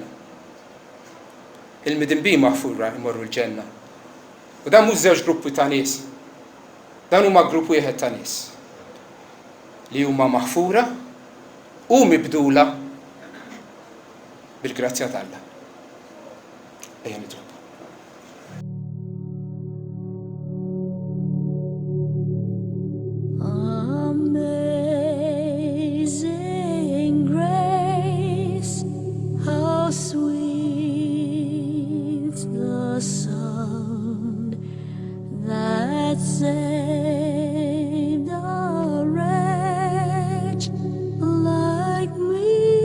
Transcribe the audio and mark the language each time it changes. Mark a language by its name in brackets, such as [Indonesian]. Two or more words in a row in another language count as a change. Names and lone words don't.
[Maltese] Il-midinbin maħfura jmorru l-ġenna. U dan mhux żewġ gruppi ta' nies. Dan huma grupp wieħed ta' nies li huma maħfura u mibdula bil-grazzja t'Alla. Ejja nitlob. [English] Amazing grace, how sweet the sound that saved a wretch like me.